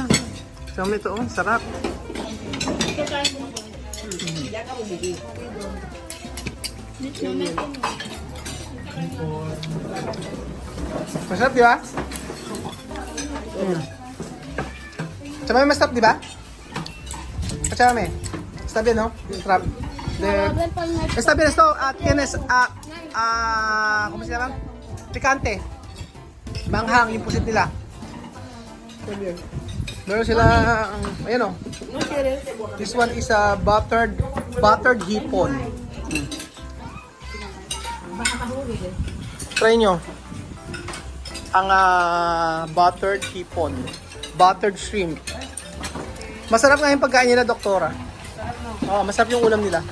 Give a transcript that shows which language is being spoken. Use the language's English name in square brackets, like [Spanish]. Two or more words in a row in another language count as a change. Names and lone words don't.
[Filipino] Sama ito, sarap. Masarap, di ba? Tsaka may masarap, di ba? Tsaka may. Sabi, no? Sarap. [Spanish] Está bien esto, tienes, ¿cómo se llama? Picante. [Filipino] Manghang yung pusit nila. Meron sila, ayan o. [English] This one is a buttered hipon. [Filipino] Try nyo. Ang buttered hipon. [English] Buttered shrimp. [Filipino] Masarap nga yung pagkain nila, doktora. Oh, masarap yung ulam nila.